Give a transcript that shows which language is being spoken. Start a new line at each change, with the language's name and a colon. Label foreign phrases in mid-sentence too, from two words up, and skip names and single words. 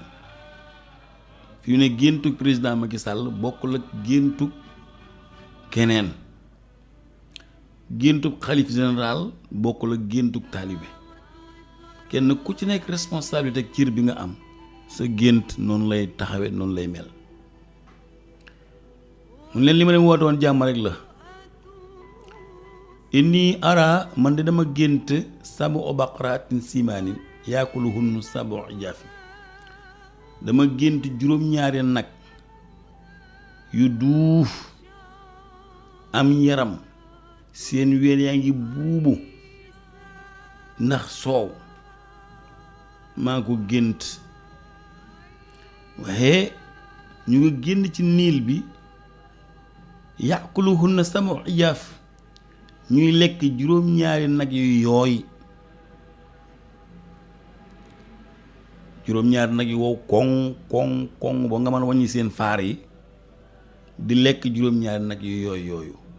Wolof: fi mu ne géntu président Macky Sall bokkul ak géntu keneen, géntu xalif général bokkul ak géntu taalibe. kenn ku ci nekk responsabilité ak cër bi nga am, sa gént noonu lay taxawe, noonu lay mel. mun leen li ma leen woote woon jàmm rek la.
Arabic: إني أرى,
Wolof: man de dama gént
Arabic: سبع بقرات سمان يأكلهن سبع عجاف.
Wolof: dama gént juróom-ñaari nag yu duuf am yaram, seen ween yaa ngi buubu ndax soow. maa ko gént, waaye ñu ngi génn ci niil bi,
Arabic: يأكلهن سبع عجاف,
Wolof: ñuy lekk juróom-ñaari nag yu yooy, juróom-ñaari nag yu wow koŋ ba nga mën a wàññi seen faar yi, di lekk juróom-ñaari nag yu yooyu.